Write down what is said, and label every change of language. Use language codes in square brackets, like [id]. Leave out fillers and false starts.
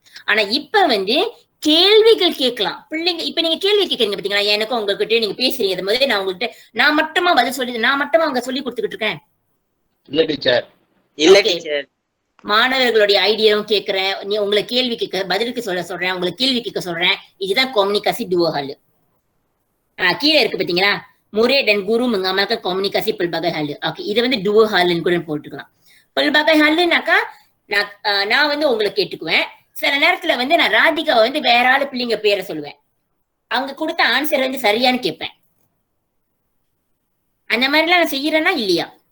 [ta] ஆனா இப்ப வந்து கேள்விகள் கேட்கலாம் பிள்ளைங்க. இப்ப நீங்க கேள்வி கேட்கறீங்க பாத்தீங்களா? எனக்கும் உங்ககிட்ட நீங்க பேசுறீங்க. அது மாதிரி நான் உங்ககிட்ட நான் மட்டுமா பதில் சொல்லி நான் மட்டுமா அவங்க சொல்லி கொடுத்துக்கிட்டு இருக்கேன்? இல்ல டீச்சர். இல்ல டீச்சர். மாணவர்களுடைய ஐடியாவும் கேட்கிறேன், நீ உங்களை கேள்வி கேட்க பதிலுக்கு சொல்றேன், உங்களுக்கு கேள்வி கேட்க சொல்றேன். இதுதான் கம்யூனிகேஷி டுவோ ஹால். கீழே இருக்கு பாத்தீங்களா? [ms] முறை dan guru mengamalkan komunikasi pelbagai hal. [ta] Okay. இது வந்து டுவோ ஹால்னு கூட போட்டுக்கலாம். pelbagai halனாக்கா நான் வந்து உங்களை கேட்டுக்குவேன். சில நேரத்துல வந்து நான் ராதிகா வந்து வேற ஆளு பிள்ளைங்க பேரை சொல்லுவேன். அவங்க கொடுத்த ஆன்சர் வந்து சரியான்னு கேட்பேன். அந்த மாதிரிலாம் நான் செய்யறேன்னா இல்லையா?